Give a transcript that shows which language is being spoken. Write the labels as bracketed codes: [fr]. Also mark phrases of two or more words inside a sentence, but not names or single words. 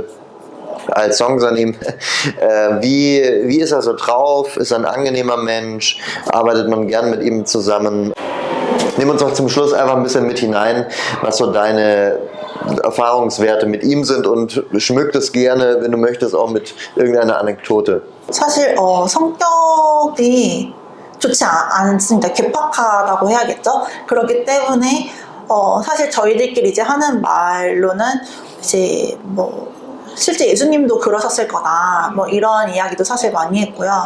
[de] Als Song Sanim. Wie ist er so drauf? Ist er ein angenehmer Mensch? Arbeitet man gern mit ihm zusammen? Nimm uns doch zum Schluss einfach ein bisschen mit hinein, was so deine Erfahrungswerte mit ihm sind und schmückt es gerne, wenn du möchtest, auch mit irgendeiner Anekdote. [ko] 사실 성격이 좋지 않습니다. 괴팍하다고 해야겠죠. 그렇기 때문에 사실 저희들끼리 이제 하는 말로는 이제 뭐 실제 예수님도 그러셨을 거다 뭐 이런 이야기도 사실 많이 했고요.